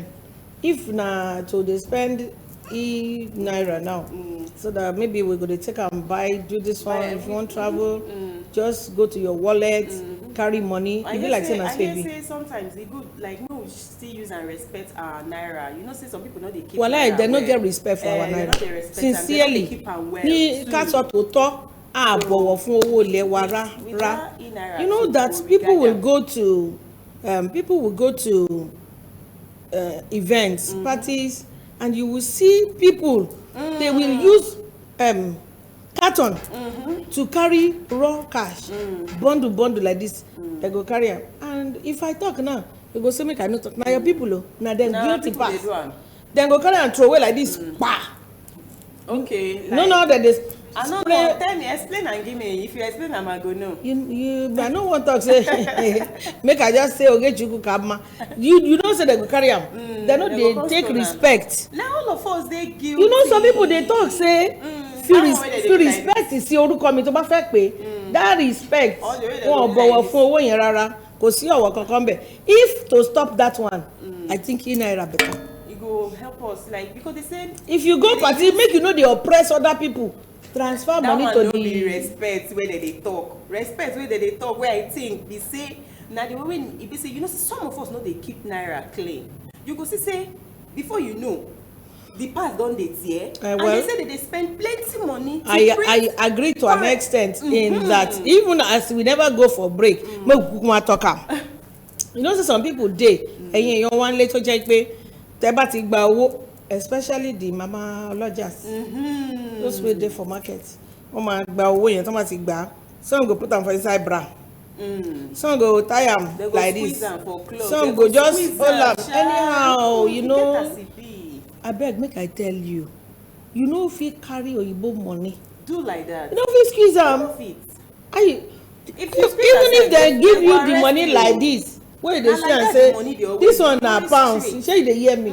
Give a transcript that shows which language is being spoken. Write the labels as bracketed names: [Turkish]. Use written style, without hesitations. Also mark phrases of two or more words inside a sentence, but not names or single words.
[Nigerian Pidgin] If na to dey spend e-naira now, so that maybe we go to take and buy, do this one. If you want travel, just go to your wallet, carry money. I You be hear like say, saying I as hear baby. say sometimes e good like no we still use and respect our naira. You know say some people no dey keep. Well, naira they no well. get respect for our They no naira. dey respect am. They no dey Sincerely, keep am well [Yoruba] ní [Nigerian Pidgin] too. [Yoruba] ká sọ tòótọ́, a bọ̀wọ̀ fún owó ilé wa rárá. [Nigerian Pidgin] Without e-naira, You know too, that we people will regard go to events, parties, and you will see people. They will use carton to carry raw cash, bundle like this. They go carry am. And if I talk now, you go say make I no talk. Now your people, now them na guilty people dey pass. do am. Then go carry and throw away like this. Pa. Okay. No, that they I no spray. know. Tell me, explain and give me. If you explain, I go know. I no wan talk say make I just say Ogechukwu Kabma. You know say they go carry am. They no they go dey take come stone am. respect. Now all of us dey guilty. You know some people dey talk say fi respect [Yoruba] sí orúkọ mi tó bá fẹ́ pé [Nigerian Pidgin] that respect All the way they [Yoruba] wọn [Nigerian Pidgin] go [Yoruba] bọ̀wọ̀ [Nigerian Pidgin] like [Yoruba] fún owó yẹn rárá kò sí ọ̀wọ̀ kankan bẹ̀. [Nigerian Pidgin] If to stop that one, I think e-naira better. e go help us like because they said If you go party, make you no dey oppress other people. Transfer that money one to no be the. respect wey dem dey talk. Respect wey dem dey talk wey I think be say na the way wey e be say you know say some of us no dey keep naira clean. You go see say before you know the pass don dey tear and well, they say they dey spend plenty money to I agree to an extent in that even as we never go for break, make we kukuma talk am. You know say some people dey [Yoruba] ẹ̀yin èèyàn wá nílé tó jẹ́ pé tẹ́ bá ti gba owó, [Nigerian Pidgin] especially the mama ọlọ́jàs, those wey dey for market, [Yoruba] wọ́n máa gba owó yẹn tó máa ti gbà á. [Nigerian Pidgin] Some go put am for inside bra. Some go tie am like this. Some go just hold am anyhow, you know. Abeg make I tell you, you no fit carry oyibo money. Do like that. You no fit squeeze am. Even if they give you the money like this, wey you dey see am say this one na pounds, shey you dey hear me?